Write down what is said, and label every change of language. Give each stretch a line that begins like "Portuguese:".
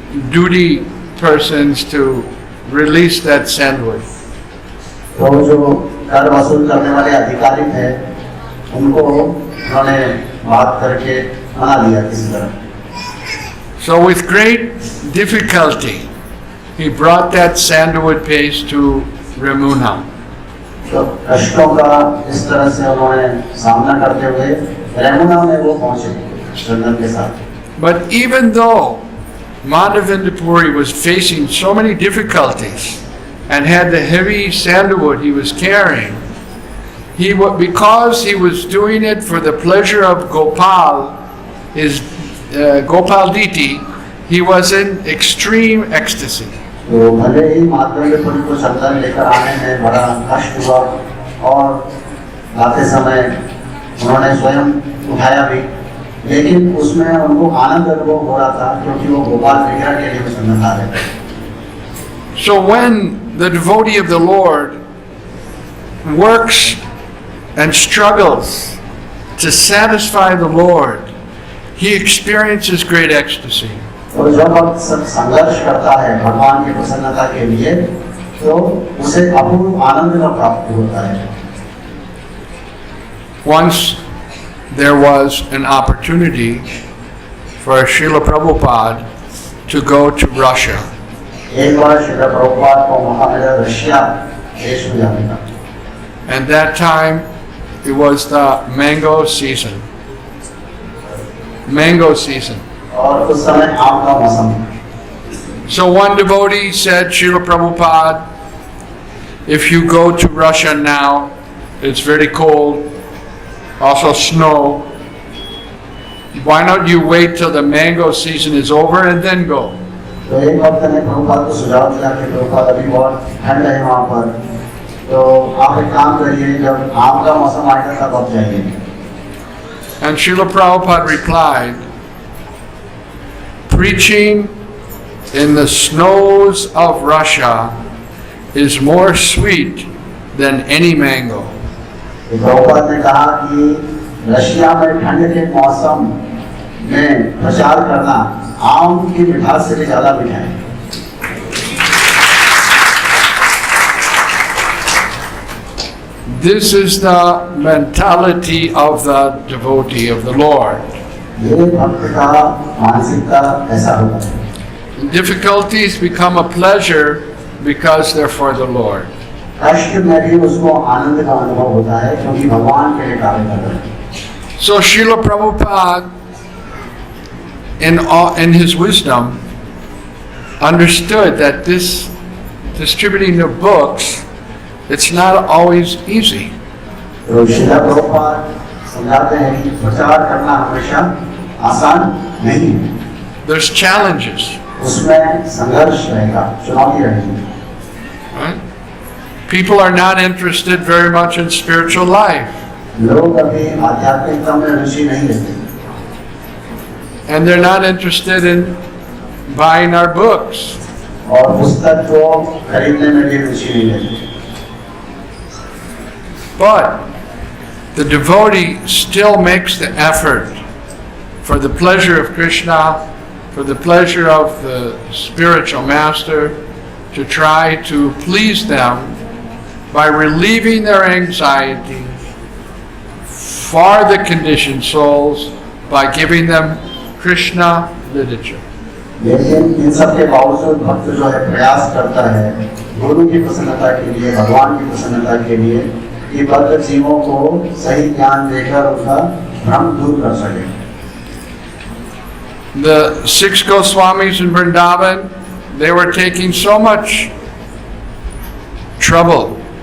English: duty persons to release that sandwich.
Hindi: तो जो कर वसूल करने वाले अधिकारी थे उनको उन्होंने बात करके मना दिया किसी तरह.
English: So with great difficulty, he brought that sandalwood paste to Ramuna.
Hindi: तो कष्टों का इस तरह से उन्होंने सामना करते हुए रेमुना में वो पहुंचे चंदन के साथ.
English: But even though Madhavendra Puri was facing so many difficulties and had the heavy sandalwood he was carrying, because he was doing it for the pleasure of Gopal, his Gopal Diti, he was in extreme ecstasy.
Hindi: तो भले ही माधवेंद्र पुरी को चंदन लेकर आने में बड़ा कष्ट हुआ और आते समय उन्होंने स्वयं उठाया भी, लेकिन उसमें उनको आनंद अनुभव हो रहा था क्योंकि वो गोपाल विग्रह के लिए चंदन ला रहे थे.
English: So when the devotee of the Lord works and struggles to satisfy the Lord, he experiences great ecstasy.
Hindi: और जब वक्त संघर्ष करता है भगवान की प्रसन्नता के लिए तो उसे अपूर्व आनंद का प्राप्ति होता है.
English: Once there was an opportunity for Srila Prabhupada to go to Russia.
Hindi: एक बार श्रील प्रभुपाद को मौका मिला रशिया देश में जाने का.
English: And that time it was the mango season. Mango season.
Hindi: और उस समय आम का मौसम.
English: So one devotee said, Srila Prabhupada, if you go to Russia now, it's very cold, also snow. Why don't you wait till the mango season is over and then go?
Hindi: तो एक वक्त ने प्रभुपाद को सुझाव दिया कि प्रभुपाद अभी बहुत ठंड है वहाँ पर, तो आप एक काम करिए जब आम का मौसम आएगा तब आप जाइए.
English: And Srila Prabhupada replied, preaching in the snows of Russia is more sweet than any mango.
Hindi: Prabhupada ने कहा कि रशिया में ठंड के मौसम में प्रचार करना आम की मिठास से भी ज्यादा मीठा है.
English: This is the mentality of the devotee of the Lord.
Hindi: ये भक्त का मानसिकता ऐसा होता है.
English: Difficulties become a pleasure because they're for the Lord.
Hindi: कष्ट में भी उसको आनंद का अनुभव होता है क्योंकि भगवान के लिए कार्य कर रहे हैं.
English: So Srila Prabhupada, in his wisdom, understood that this distributing the books, it's not always easy.
Hindi: तो श्रील प्रभुपाद समझाते हैं कि प्रचार करना हमेशा आसान नहीं है.
English: There's challenges.
Hindi: उसमें संघर्ष रहेगा, चुनौती रहेगी.
English: Right? People are not interested very much in spiritual life.
Hindi: लोग अभी आध्यात्मिकता में रुचि नहीं लेते.
English: And they're not interested in buying our books.
Hindi: और पुस्तक को खरीदने में भी रुचि नहीं लेते.
English: But the devotee still makes the effort for the pleasure of Krishna, for the pleasure of the spiritual master, to try to please them by relieving their anxiety for the conditioned souls by giving them Krishna literature.
Hindi: लेकिन इन सब के बावजूद भक्त जो है प्रयास करता है गुरु की प्रसन्नता के लिए, भगवान की प्रसन्नता के लिए कि बद्ध जीवों को सही ज्ञान देकर उनका भ्रम दूर कर सके.
English: The six Goswamis in Vrindavan, they were taking so much trouble.